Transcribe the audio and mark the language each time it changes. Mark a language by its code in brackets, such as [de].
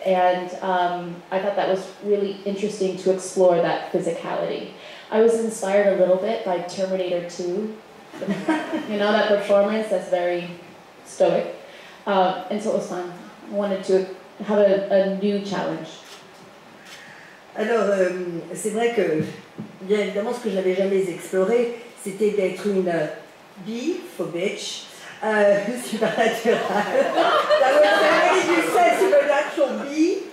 [en] And I thought that was really interesting to explore that physicality. I was inspired a little bit by Terminator 2. That performance that's very stoic. And so it was fun. I wanted to have a new challenge. [fr] Alors, c'est vrai que, bien évidemment, ce que je n'avais jamais exploré, c'était d'être une [en] bee, for bitch, supernatural. That was very, you said supernatural bee.